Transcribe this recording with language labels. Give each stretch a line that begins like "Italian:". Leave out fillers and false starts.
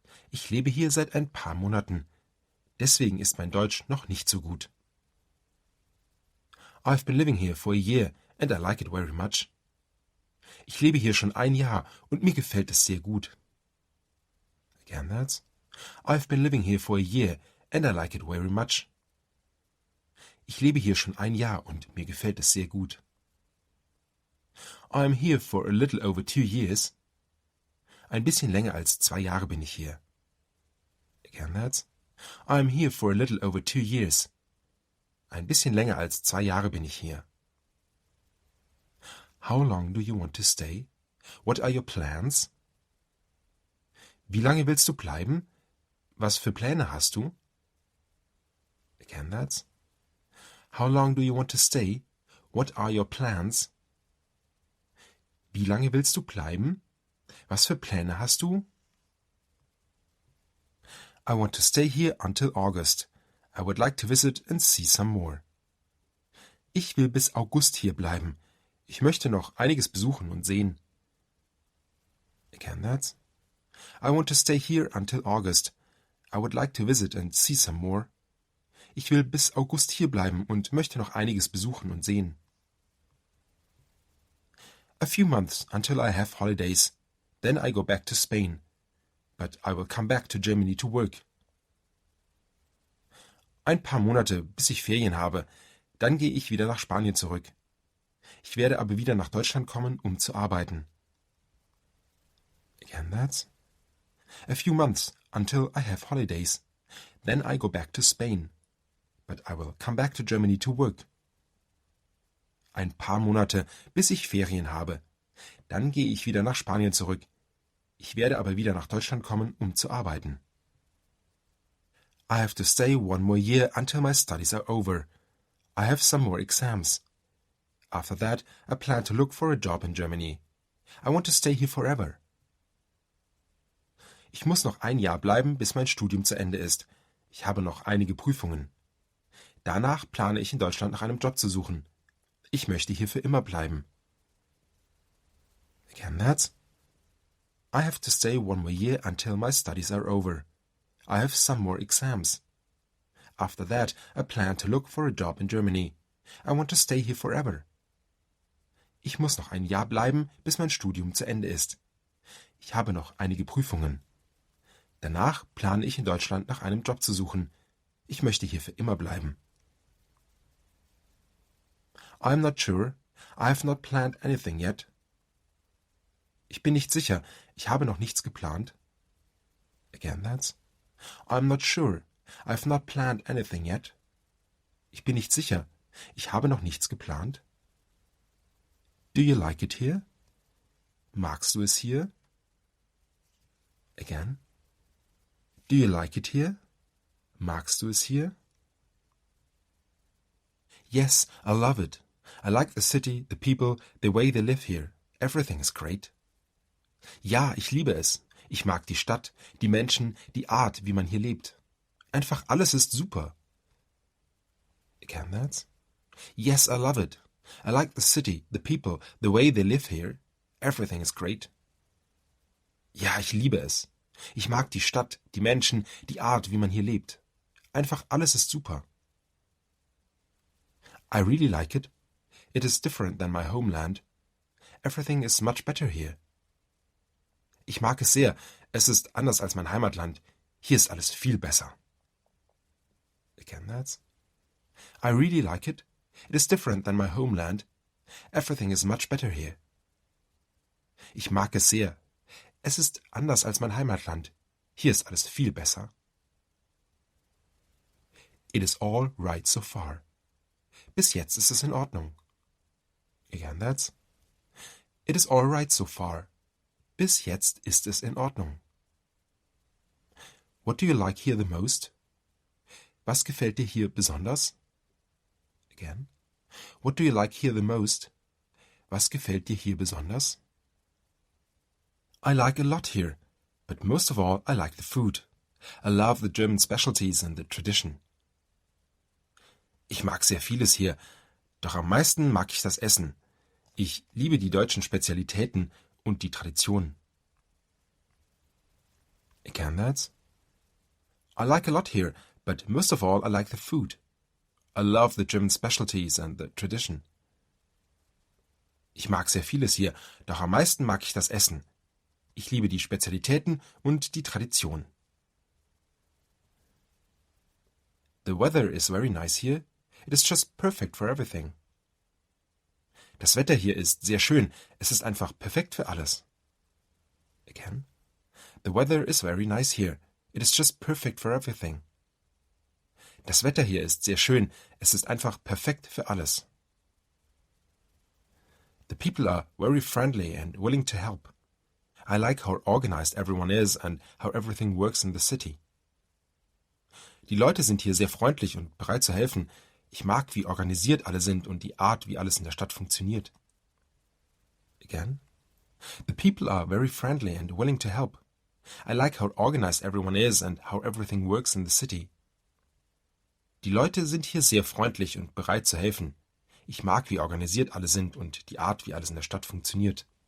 German: Ich lebe hier seit ein paar Monaten. Deswegen ist mein Deutsch noch nicht so gut.
English: I've been living here for a year and I like it very much.
German: Ich lebe hier schon ein Jahr und mir gefällt es sehr gut.
English: Again, that's. I've been living here for a year and I like it very much.
German: Ich lebe hier schon ein Jahr und mir gefällt es sehr gut.
English: I am here for a little over 2 years.
German: Ein bisschen länger als 2 Jahre bin ich hier.
English: Again, that's. I am here for a little over 2 years.
German: Ein bisschen länger als 2 Jahre bin ich hier.
English: How long do you want to stay? What are your plans?
German: Wie lange willst du bleiben? Was für Pläne hast du?
English: Again, that's. How long do you want to stay? What are your plans?
German: Wie lange willst du bleiben? Was für Pläne hast du?
English: I want to stay here until August. I would like to visit and see some more.
German: Ich will bis August hier bleiben. Ich möchte noch einiges besuchen und sehen.
English: Again, that's. I want to stay here until August. I would like to visit and see some more.
German: Ich will bis August hier bleiben und möchte noch einiges besuchen und sehen.
English: A few months until I have holidays. Then I go back to Spain. But I will come back to Germany to work.
German: Ein paar Monate, bis ich Ferien habe. Dann gehe ich wieder nach Spanien zurück. Ich werde aber wieder nach Deutschland kommen, um zu arbeiten.
English: Again, that's. A few months until I have holidays. Then I go back to Spain. But I will come back to Germany to work.
German: Ein paar Monate, bis ich Ferien habe. Dann gehe ich wieder nach Spanien zurück. Ich werde aber wieder nach Deutschland kommen, um zu arbeiten.
English: I have to stay 1 more year until my studies are over. I have some more exams. After that, I plan to look for a job in Germany. I want to stay here forever.
German: Ich muss noch ein Jahr bleiben, bis mein Studium zu Ende ist. Ich habe noch einige Prüfungen. Danach plane ich in Deutschland nach einem Job zu suchen. Ich möchte hier für immer bleiben.
English: Again, that's. I have to stay 1 more year until my studies are over. I have some more exams. After that, I plan to look for a job in Germany. I want to stay here forever.
German: Ich muss noch ein Jahr bleiben, bis mein Studium zu Ende ist. Ich habe noch einige Prüfungen. Danach plane ich in Deutschland nach einem Job zu suchen. Ich möchte hier für immer bleiben.
English: I'm not sure. I have not planned anything yet.
German: Ich bin nicht sicher. Ich habe noch nichts geplant.
English: Again, that's. I'm not sure. I've not planned anything yet.
German: Ich bin nicht sicher. Ich habe noch nichts geplant.
English: Do you like it here?
German: Magst du es hier?
English: Again. Do you like it here? Magst du es hier? Yes, I love it. I like the city, the people, the way they live here. Everything is great.
German: Ja, ich liebe es. Ich mag die Stadt, die Menschen, die Art, wie man hier lebt. Einfach alles ist super.
English: Again, that's. Yes, I love it. I like the city, the people, the way they live here. Everything is great.
German: Ja, ich liebe es. Ich mag die Stadt, die Menschen, die Art, wie man hier lebt. Einfach alles ist super.
English: I really like it. It is different than my homeland. Everything is much better here.
German: Ich mag es sehr. Es ist anders als mein Heimatland. Hier ist alles viel besser.
English: Again, that's. I really like it. It is different than my homeland. Everything is much better here.
German: Ich mag es sehr. Es ist anders als mein Heimatland. Hier ist alles viel besser.
English: It is all right so far.
German: Bis jetzt ist es in Ordnung.
English: Again, that's. It is all right so far.
German: Bis jetzt ist es in Ordnung.
English: What do you like here the most?
German: Was gefällt dir hier besonders?
English: Again. What do you like here the most?
German: Was gefällt dir hier besonders?
English: I like a lot here, but most of all I like the food. I love the German specialties and the tradition.
German: Ich mag sehr vieles hier, doch am meisten mag ich das Essen. Ich liebe die deutschen Spezialitäten und die Tradition.
English: Again, that's. I like a lot here, but most of all I like the food. I love the German specialties and the tradition.
German: Ich mag sehr vieles hier, doch am meisten mag ich das Essen. Ich liebe die Spezialitäten und die Tradition.
English: The weather is very nice here. It is just perfect for everything.
German: Das Wetter hier ist sehr schön. Es ist einfach perfekt für alles.
English: Again. The weather is very nice here. It is just perfect for everything.
German: Das Wetter hier ist sehr schön. Es ist einfach perfekt für alles.
English: The people are very friendly and willing to help. I like how organized everyone is and how everything works in the city.
German: Die Leute sind hier sehr freundlich und bereit zu helfen. Ich mag, wie organisiert alle sind und die Art, wie alles in der Stadt funktioniert.
English: Again. The people are very friendly and willing to help. I like how organized everyone is and how everything works in the city.
German: Die Leute sind hier sehr freundlich und bereit zu helfen. Ich mag, wie organisiert alle sind und die Art, wie alles in der Stadt funktioniert.